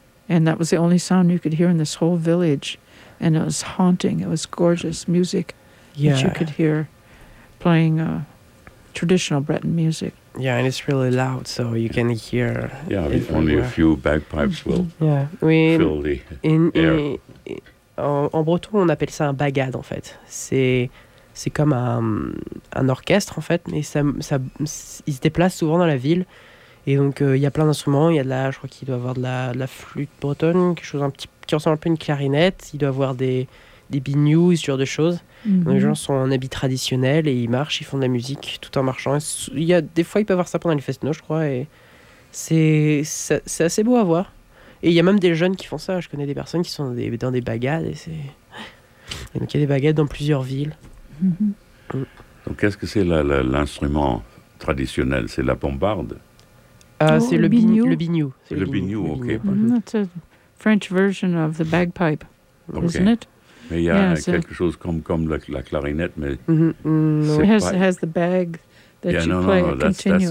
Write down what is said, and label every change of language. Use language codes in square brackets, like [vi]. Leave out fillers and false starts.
[en] And that was the only sound you could hear in this whole village. And it was haunting. It was gorgeous music that you could hear playing traditional Breton music. Yeah, and it's really loud, so you can hear. Yeah, only a few bagpipes will fill the air. [fr] En breton, on appelle ça un bagad, en fait. C'est comme un orchestre, en fait, mais ça il se déplace souvent dans la ville. Et donc, il y a plein d'instruments. Il y a de la, je crois qu'il doit avoir de la flûte bretonne, quelque chose un petit, qui ressemble un peu à une clarinette. Il doit avoir des biniou, ce genre de choses. Mm-hmm. Les gens sont en habit traditionnel et ils marchent, ils font de la musique tout en marchant. Il y a des fois, ils peuvent avoir ça pendant les festivals, je crois. Et c'est assez beau à voir. Et il y a même des jeunes qui font ça. Je connais des personnes qui sont dans des bagades. Et donc, il y a des bagades dans plusieurs villes. Mm-hmm. Donc, qu'est-ce que c'est l'instrument traditionnel? C'est la bombarde? C'est le biniou. Le biniou, le biniou. Biniou, ok. Mm-hmm. [en] That's a French version of the bagpipe, okay. Isn't it? [fr] Mais il y a quelque chose comme la clarinette, mais... Mm-hmm. [en] No. It has the bag that you play continuous.